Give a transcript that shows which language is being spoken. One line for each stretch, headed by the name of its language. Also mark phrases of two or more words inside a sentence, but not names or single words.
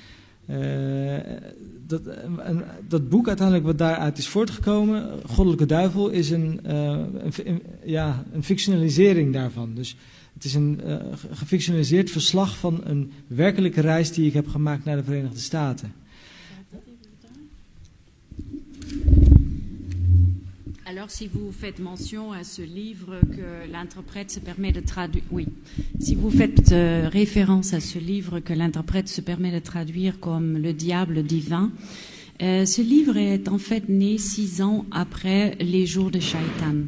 Dutch: Dat boek uiteindelijk wat daaruit is voortgekomen, Goddelijke Duivel, is een fictionalisering daarvan. Dus het is een gefictionaliseerd verslag van een werkelijke reis die ik heb gemaakt naar de Verenigde Staten.
French: Alors, si vous faites mention à ce livre que l'interprète se permet de traduire, oui, si vous faites référence à ce livre que l'interprète se permet de traduire comme Le Diable divin, ce livre est en fait né 6 ans après Les Jours de Shaitan.